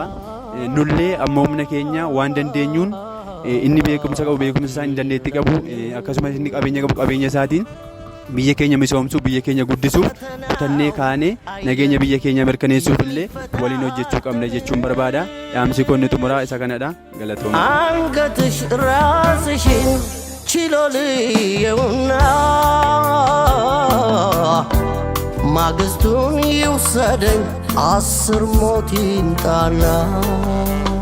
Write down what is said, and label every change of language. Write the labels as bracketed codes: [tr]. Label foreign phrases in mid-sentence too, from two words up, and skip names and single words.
[om] Nullee amma humna keenya waan dandeenyuun inni beekumsa qabu beekumsa isaa inni dandeettii qabu akkasumas inni qabeenya qabu qabeenya isaatiin biyya keenya misoomsuu biyya keenya guddisuuf kutannee kaanee nageenya biyya keenya mirkaneessuuf illee waliin hojjechuu qabna jechuun barbaada. Dhaamsi konni xumuraa isa kanadha. Galatooma. [am] አንገትሽ ራስሽን ችሎ ልየውና ማግስቱን ይውሰደኝ 10 ሞት ይምጣና